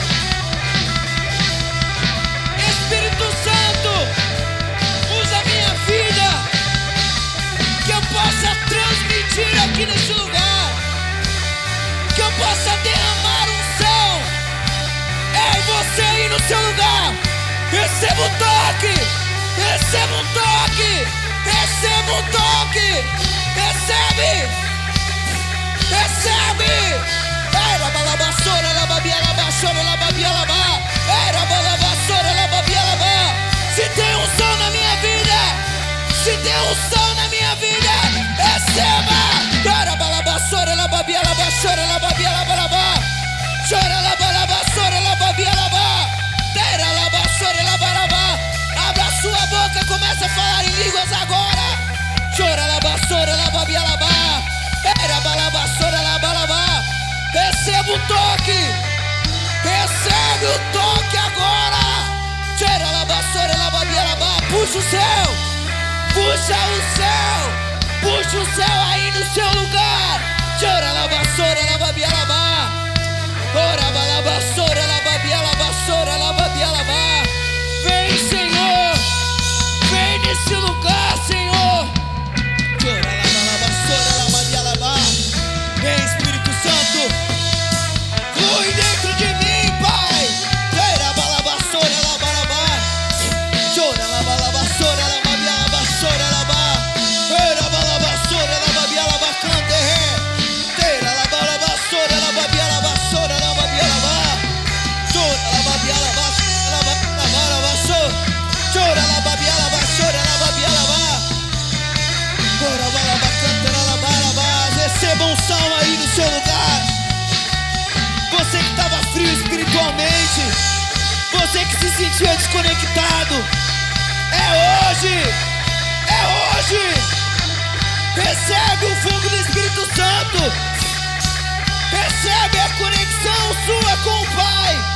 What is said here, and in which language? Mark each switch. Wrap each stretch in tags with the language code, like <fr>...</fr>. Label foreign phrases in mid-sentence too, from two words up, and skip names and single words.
<pt>Espírito Santo, usa a minha vida, que eu possa transmitir aqui nesse lugar, que eu possa derramar unção. Ei, você aí no seu lugar, receba um toque, receba um toque, receba um toque, recebe, recebe. Era balabassora, lababia, labassora, lababia, labá. Era balabassora, lababia, labá. Se tem unção na minha vida, se tem unção na minha vida, receba. Era balabassora, lababia, labassora, lababia, labalabá. Chora, labalabassora, lababia, labá. Era labassora, labalabá. Abra a sua boca, começa a falar em línguas agora. Chora, labassora, lababia, labá. Era balabassora, labalabá. Receba o toque. Recebe o toque agora. Tira a vassoura, lababia, labá. Puxa o céu. Puxa o céu. Puxa o céu aí no seu lugar. Tira a vassoura, lababia, labá. Ora, balabassoura, lababia, labassoura, lababia, labá. Vem, Senhor. Vem nesse lugar, Senhor. Tira a vassoura, lababia, labá. Vem, Espírito Santo. Flui dentro de mim, Pai. Era balabassoura, labalabá. Chora, labalabassoura, lababia, labassoura, labá. Era balabassoura, lababia, labacante, ré. Era labalabassoura, lababia, labassoura, lababia, labá. Chora, lababia, labassoura, labalabassou. Chora, lababia, labassoura, lababia, labá. Ora, balabacante, labalabá. Receba unção aí no seu lugar. Você que estava frio espiritualmente, você que se sentia desconectado, é hoje, é hoje. Recebe o fogo do Espírito Santo, recebe a conexão sua com o Pai.</pt>